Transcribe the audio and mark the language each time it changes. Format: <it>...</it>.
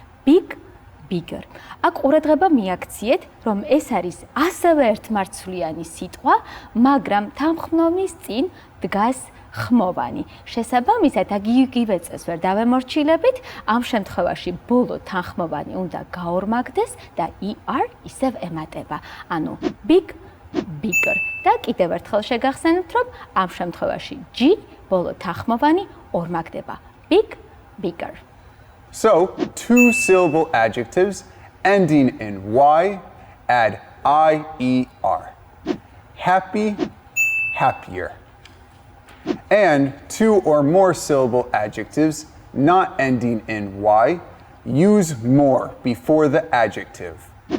<en>Big, bigger.</en> <ka>აქ ყურადღება მიაქციეთ, რომ ეს არის ასევე ერთმარცვლიანი სიტყვა, მაგრამ თანხმობის წინ დგას ხმოვანი. შესაბამისად, აქ იგივე წესს ვერ დავემორჩილებით, ამ შემთხვევაში ბოლო თანხმოვანი უნდა გაორმაგდეს და er ისევ ემატება.</ka> <en>ანუ big, bigger.</en> <ka>და კიდევ ერთხელ შეგახსენებთ, რომ ამ შემთხვევაში g ბოლო თანხმოვანი ორმაგდება.</ka> <en>Big, bigger. So, 2-syllable adjectives ending in y add ier. happy, happier. And two or more syllable adjectives not ending in y use more before the adjective.</en>